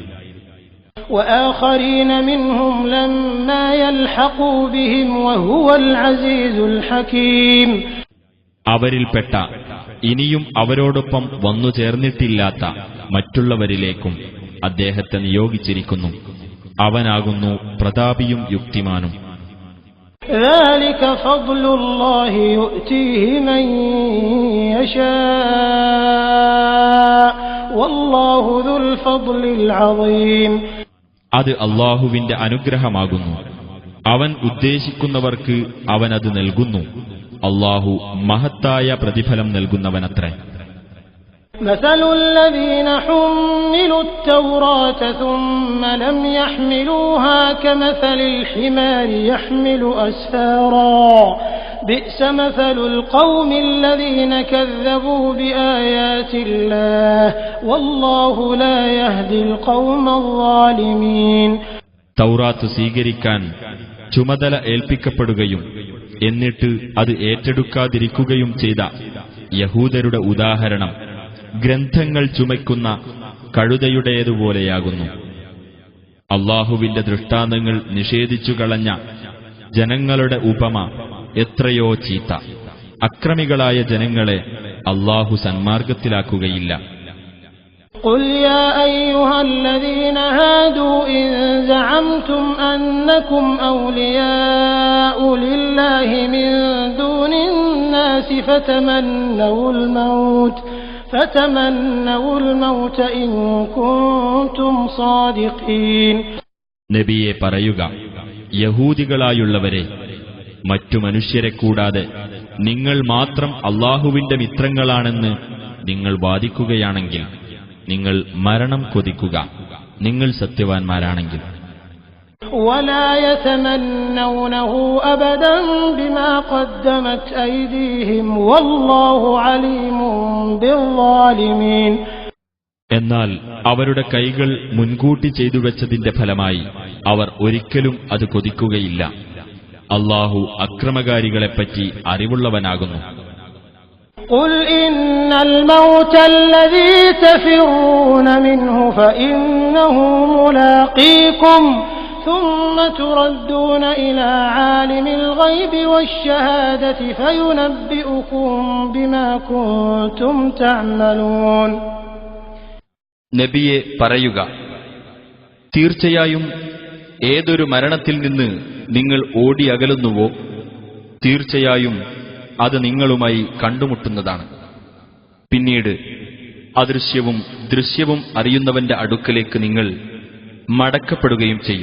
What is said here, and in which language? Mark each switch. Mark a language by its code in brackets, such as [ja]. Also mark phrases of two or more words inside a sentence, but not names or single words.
[ml] അവരിൽപ്പെട്ട ഇനിയും അവരോടൊപ്പം വന്നു ചേർന്നിട്ടില്ലാത്ത മറ്റുള്ളവരിലേക്കും അദ്ദേഹത്തെ നിയോഗിച്ചിരിക്കുന്നു. അവനാകുന്നു പ്രതാപിയും യുക്തിമാനും. [ar] ذلك فضل الله يؤتيه من يشاء والله ذو الفضل العظيم. [ml] അത് അല്ലാഹുവിന്റെ അനുഗ്രഹമാകുന്നു. അവൻ ഉദ്ദേശിക്കുന്നവർക്ക് അവൻ അത് നൽകുന്നു. അല്ലാഹു മഹത്തായ പ്രതിഫലം നൽകുന്നവനത്രേ. [ar] مثل الذين حملوا التوراة ثم لم يحملوها كمثل الحمار يحمل أسفارا بئس مثل القوم الذين كذبوا بآيات الله والله لا يهدي القوم الظالمين. [ml] തൗറാത്ത് സ്വീകരിക്കാൻ ചുമതല ഏൽപ്പിക്കപ്പെടുകയും എന്നിട്ട് അത് ഏറ്റെടുക്കാതിരിക്കുകയും ചെയ്ത യഹൂദരുടെ ഉദാഹരണം ഗ്രന്ഥങ്ങൾ ചുമക്കുന്ന കഴുതയുടേതുപോലെയാകുന്നു. അല്ലാഹുവിന്റെ ദൃഷ്ടാന്തങ്ങൾ നിഷേധിച്ചു കളഞ്ഞ ജനങ്ങളുടെ ഉപമ എത്രയോ ചീത്ത. അക്രമികളായ ജനങ്ങളെ അല്ലാഹു സന്മാർഗത്തിലാക്കുകയില്ല. [ar] قل يا أيها الذين هادوا إن زعمتم أنكم أولياء لله من دون الناس فتمنوا الموت إن كنتم صادقين. [ml] നബിയെ പറയുക, യഹൂദികളായുള്ളവരെ, മറ്റു മനുഷ്യരെ കൂടാതെ നിങ്ങൾ മാത്രം അല്ലാഹുവിന്റെ മിത്രങ്ങളാണെന്ന് നിങ്ങൾ വാദിക്കുകയാണെങ്കിൽ നിങ്ങൾ മരണം കൊതിക്കുക, നിങ്ങൾ സത്യവാൻമാരാണെങ്കിൽ. [ar] ولا يتمنونه أبدا بما قدمت أيديهم والله عليم بالظالمين. [ml] എന്നാൽ അവരുടെ കൈകൾ മുൻകൂട്ടി ചെയ്തു വെച്ചതിന്റെ ഫലമായി അവർ ഒരിക്കലും അത് കൊതിക്കുകയില്ല. അല്ലാഹു അക്രമകാരികളെപ്പറ്റി അറിവുള്ളവനാകുന്നു. [ar] قل إن الموت الذي تفرون منه فإنه ملاقيكم ثم تردون إلى عالم الغيب والشهادة فينبئكم بما كنتم تعملون. [ml] നബിയെ പറയുക, തീർച്ചയായും ഏതൊരു മരണത്തിൽ നിന്ന് നിങ്ങൾ ഓടി അകലുന്നുവോ തീർച്ചയായും അത് നിങ്ങളുമായി കണ്ടുമുട്ടുന്നതാണ്. പിന്നീട് അദൃശ്യവും ദൃശ്യവും അറിയുന്നവന്റെ അടുക്കലേക്ക് നിങ്ങൾ മടക്കപ്പെടുകയും ചെയ്യും.